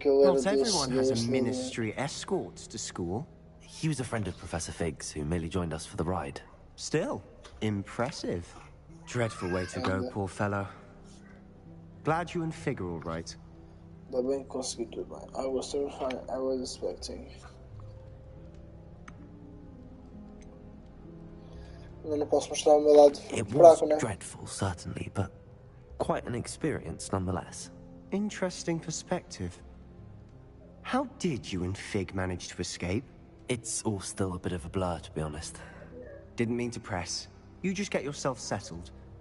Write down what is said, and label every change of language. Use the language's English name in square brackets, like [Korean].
[English] Not everyone has a ministry escort to school. He was a friend of Professor Fig's who merely joined us for the ride. Still, impressive. Dreadful way to go, poor fellow. Glad you and Fig are all right. [Portuguese] Ainda bem que consegui tudo bem. [English] I was terrified. I was expecting. [Portuguese] Eu não posso mostrar o meu lado fraco, né? [English] Dreadful, certainly, but quite an experience nonetheless. Interesting perspective. How did you and Fig manage to escape? It's all still a bit of a blur, to be honest. Didn't mean to press. You just get yourself settled.